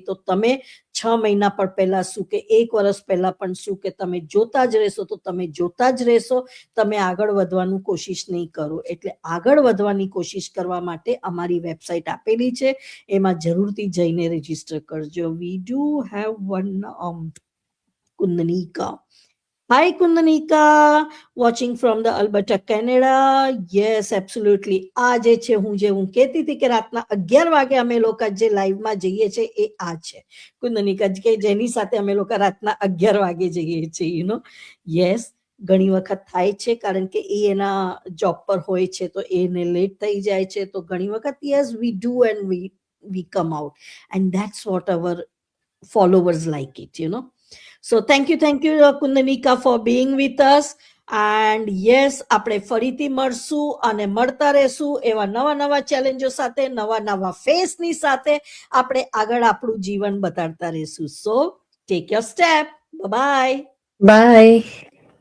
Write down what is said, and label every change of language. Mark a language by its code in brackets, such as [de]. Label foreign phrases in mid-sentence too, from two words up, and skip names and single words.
[gu] નહીં તો તમે 6 મહિના પણ પહેલા શું કે 1 વર્ષ પહેલા પણ શું કે તમે જોતા જ રહેશો તો તમે જોતા જ રહેશો, તમે આગળ વધવાનું કોશિશ નહીં કરો. એટલે આગળ વધવાની કોશિશ કરવા માટે અમારી વેબસાઇટ આપેલી છે, એમાં જરૂરથી જઈને રજીસ્ટર કરજો. [en] We do have one Kundanika. Hi Kundanika, watching from the Alberta, Canada. Yes, absolutely. [gu] આ જે છે હું કહેતી હતી કે રાતના 11 વાગે અમે લોકો જે લાઈવમાં જઈએ છે એ આ છે કુંદનિકા કે જેની સાથે અમે લોકો રાતના 11 વાગે જઈએ છીએ, [en] you know. [gu] યસ, ઘણી વખત થાય છે કારણ કે એ એના જોબ પર હોય છે તો એને લેટ થઈ જાય છે, તો ઘણી વખત [en] Yes we do and we come out and that's what our followers like it, you know. So thank you Kundanika for being with us. And yes, [gu] આપણે ફરીથી મળશું અને મળતા રહેશું એવા નવા ચેલેન્જો સાથે, નવા ફેસની સાથે આપણે આગળ આપણું જીવન બતાડતા રહેશું. [en] So take your step. Bye bye. બાય.